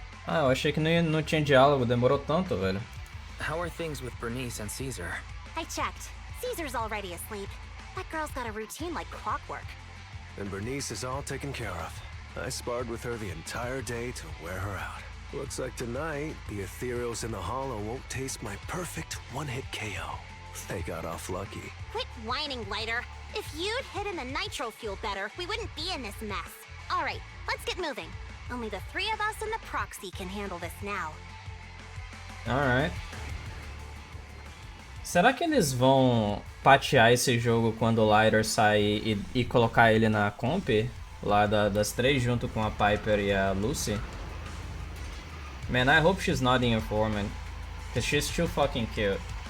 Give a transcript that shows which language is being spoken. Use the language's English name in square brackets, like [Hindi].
[Portuguese] Ah, eu achei que não tinha diálogo, demorou tanto, velho. [English] How are things with Bernice and Caesar? I checked. Caesar's already asleep. That girl's got a routine like clockwork. And Bernice is all taken care of. I sparred with her the entire day to wear her out. Looks like tonight, the ethereals in the hollow won't taste my perfect one-hit KO. They got off lucky. Quit whining, Lighter. If you'd hidden the nitro fuel better, we wouldn't be in this mess. All right, let's get moving. Only the 3 of us and the proxy can handle this now. Alright. [Portuguese] Será que eles vão patear esse jogo quando o Lighter sair e colocar ele na comp? Lá das 3 junto com a Piper e a Lucy? [English] Man, I hope she's not the informant. Cause she's too fucking cute.